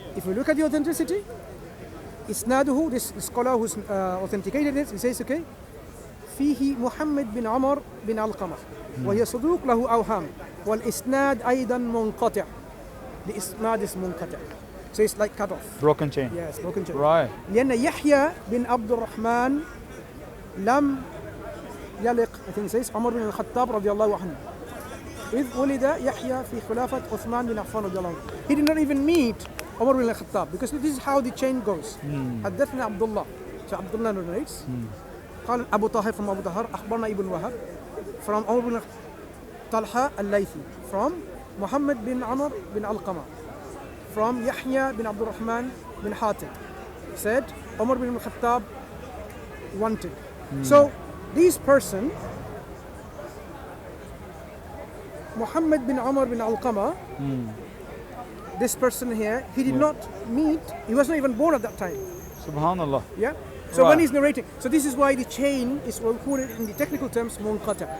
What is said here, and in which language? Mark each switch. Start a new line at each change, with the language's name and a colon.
English: If we look at the authenticity, Isnaduhu, this scholar who's authenticated it, he says, okay,
Arabic: فيه محمد بن عمر بن علقمة وهي صدوق له أوهام والإسناد أيضا منقطع.
English: The isnad is منقطع. So it's like cut off. Broken chain. Yes, broken chain. Right.
Arabic: لأن يحيى بن عبد الرحمن لم يلق,
English: I think it says,
Arabic: عمر بن الخطاب رضي الله عنه. إذ ولد يحيى في خلافة عثمان بن عفان رضي الله عنه.
English: He did not even meet عمر بن الخطاب because this is how the chain goes.
Arabic: حدثنا عبد الله.
English: So Abdullah narrates.
Arabic: قال أبو طاهر from أبو طاهر أخبرنا ابن وهب from عمر بن طلحة الليثي from محمد بن عمر بن علقمة from يحيى بن عبد الرحمن بن حاتم
English: said Umar bin al-Khattab wanted. So this person, Muhammad bin Umar bin Alqama, this person here, he did not meet, he was not even born at that time. Subhanallah. Yeah? So Right. when he's narrating, so this is why the chain is recorded in the technical terms munqata.